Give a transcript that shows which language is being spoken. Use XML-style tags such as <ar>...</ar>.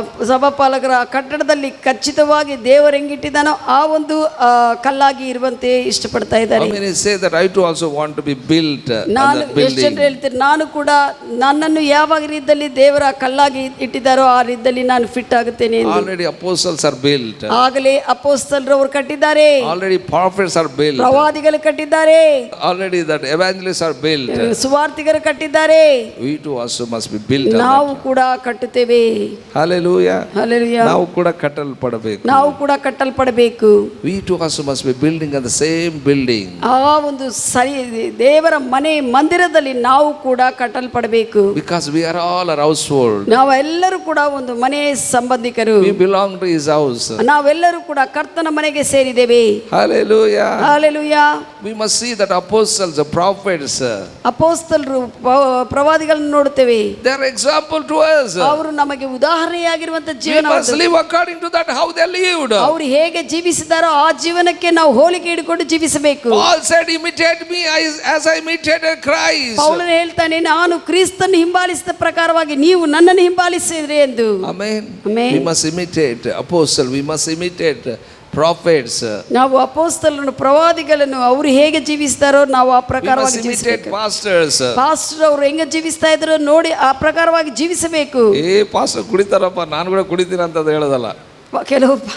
<kn>ಸಭಾಪಾಲಕರ ಕಟ್ಟಡದಲ್ಲಿ ಖಚಿತವಾಗಿ ದೇವರು ಹೆಂಗಿಟ್ಟಿದ್ದಾನೋ ಆ ಒಂದು ಕಲ್ಲಾಗಿ ಇರುವಂತೆ ಇಷ್ಟಪಡ್ತಾ ಇದ್ದಾರೆ.</kn> <en>How many say that I too also want to be built on that building?</en> <kn>ಎಷ್ಟು ಜನ ಹೇಳ್ತಾರೆ, ನಾನು ಕೂಡ ನನ್ನನ್ನು ಯಾವ ರೀತಿಯಲ್ಲಿ ದೇವರ ಕಲ್ಲಾಗಿ ಇಟ್ಟಿದ್ದಾರೋ ಆ ರೀತಿಯಲ್ಲಿ ನಾನು ಫಿಟ್ ಆಗುತ್ತೇನೆ ಎಂದು.</kn> <en>Already apostles are built.</en> <kn>ಆಗಲೇ ಅಪೊಸ್ತಲರು ಅವರು ಕಟ್ಟಿದ್ದಾರೆ.</kn> <en>Already prophets are built.</en> <kn>ಪ್ರವಾದಿಗಳು ಕಟ್ಟಿದ್ದಾರೆ.</kn> <en>Already that evangelists are built.</en> <kn>ಸುವಾರ್ತಿಗರು ಕಟ್ಟಿದ್ದಾರೆ.</kn> <en>We too also must be built.</en> <kn>ನಾವು ಕೂಡ ಕಟ್ಟುತ್ತೇವೆ.</kn> <en>Hallelujah. Hallelujah.</en> <kn>ನಾವು ಕೂಡ ಕಟ್ಟಲ್ಪಡಬೇಕು. ನಾವು ಕೂಡ ಕಟ್ಟಲ್ಪಡಬೇಕು.</kn> <en>We too also must be building on the same building.</en> <kn>ಆ ಒಂದು ಸರಿ ದೇವರ ಮನೆ ಮಂದಿರದಲ್ಲಿ ನಾವು ಕೂಡ ಕಟ್ಟಲ್ಪಡಬೇಕು.</kn> <en>Because we are all a household.</en> <kn>ನಾವೆಲ್ಲರೂ ಕೂಡ ಒಂದು ಮನೆ ಸಂಬಂಧಿಕರು.</kn> <en>We belong to his house.</en> <kn>ನಾವೆಲ್ಲರೂ ಕೂಡ ಕರ್ತನ ಮನೆಗೆ ಸೇರಿದ್ದೇವೆ.</kn> <en>Hallelujah. Hallelujah. We must see that apostles, the prophets,</en> <kn>ಅಪೊಸ್ತಲರು, ಪ್ರವಾದಿಗಳನ್ನು ನೋಡುತ್ತೇವೆ.</kn> <en>they are example to us.</en> <kn>ಅವರು ನಮಗೆ ಉದಾಹರಣೆಯಾಗಿರುವಂತ</kn> <en>We</en> <kn>ಜೀವನ.</kn> <en>must live according to that how they lived.</en> <kn>ಅವರು ಹೇಗೆ ಜೀವಿಸಿದಾರೋ ಆ ಜೀವನಕ್ಕೆ ನಾವು ಹೋಲಿಕೆ ಹಿಡಿಕೊಂಡು ಜೀವಿಸಬೇಕು.</kn> <en>Paul said, imitate me as I imitated Christ.</en> <kn>ಪೌಲನು ಹೇಳ್ತಾನೆ, ನಾನು ಕ್ರಿಸ್ತನ ಹಿಂಬಾಲಿಸಿದ ಪ್ರಕಾರವಾಗಿ ನೀವು ನನ್ನನ್ನು ಹಿಂಬಾಲಿಸಿದ್ರಿ ಎಂದು.</kn> <en>Amen. Amen. We must imitate apostle, we must imitate prophets.</en> <kn>ನಾವು ಅಪೊಸ್ತಲರನ್ನು, ಪ್ರವಾದಿಗಳನ್ನು ಅವರು ಹೇಗೆ ಜೀವಿಸ್ತಾರೋ ನಾವು ಆ ಪ್ರಕಾರವಾಗಿ</kn> <en>imitate pastors.</en> <kn>ಪಾಸ್ಟರ್ ಅವರು ಹೆಂಗೆ ಜೀವಿಸ್ತಾ ಇದ್ರು ನೋಡಿ ಆ ಪ್ರಕಾರವಾಗಿ ಜೀವಿಸಬೇಕು. ಪಾಸ್ಟರ್ ಕುಡಿತಾರಪ್ಪ, ನಾನು ಕೂಡ ಕುಡಿತೀನಿ ಅಂತ ಹೇಳೋದಲ್ಲ. ಕೆಲವು</kn>